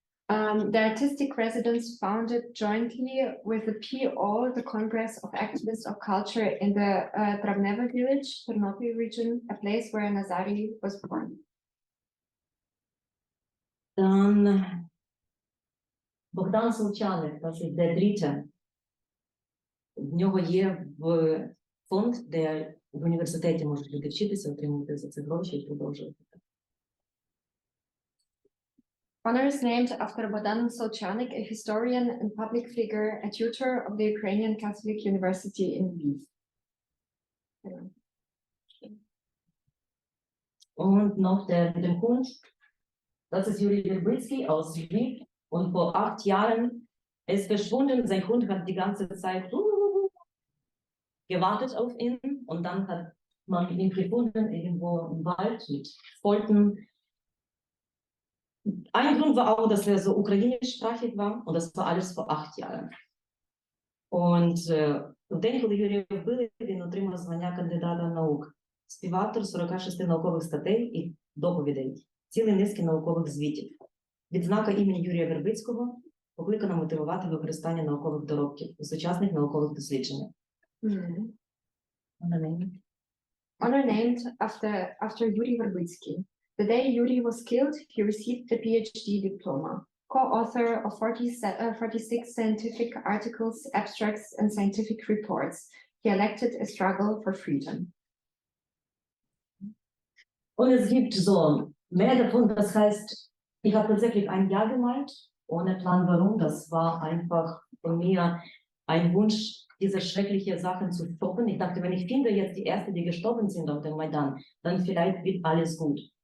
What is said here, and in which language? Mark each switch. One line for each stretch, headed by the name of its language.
English: The artistic residence founded jointly with the PO, the Congress of Activists of Culture in the Travnevo village, Ternopil region, a place where Nazari was born.
German: Dann Богдан Солчаник, das ist der Dritte.
Ukrainian: В нього є фонд, де в університеті можуть люди вчитися, отримувати за це гроші і продовжувати.
English: Honors named after Bogdan Solchanik, a historian and public figure, a tutor of the Ukrainian Catholic University in Kyiv.
German: Und noch der mit dem Hund, das ist Yulia Verbitsky aus Lviv. Und vor 8 Jahren ist verschwunden. Sein Hund hat die ganze Zeit gewartet auf ihn. Und dann hat man ihn gefunden, irgendwo im Wald mit Folten. Ein Grund war auch, dass er so ukrainischsprachig war. Und das war alles vor 8 Jahren. Und
Ukrainian: в день, коли Юрія вбили, він отримав звання кандидата наук. Співавтор 46 наукових статей і доповідей, цілі низки наукових звітів. Відзнака імені Юрія Вербицького покликана мотивувати використання наукових доробків у сучасних наукових дослідженнях.
English: Honor named after Yuri Verbitsky. The day Yuri was killed, he received the PhD diploma. Co-author of 46 scientific articles, abstracts, and scientific reports. He elected a struggle for freedom.
German: Und es gibt so mehr davon, das heißt, ich habe tatsächlich ein Jahr gemalt, ohne Plan warum. Das war einfach von mir ein Wunsch, diese schrecklichen Sachen zu stoppen. Ich dachte, wenn ich finde jetzt die Ersten, die gestorben sind auf dem Maidan, dann vielleicht wird alles gut.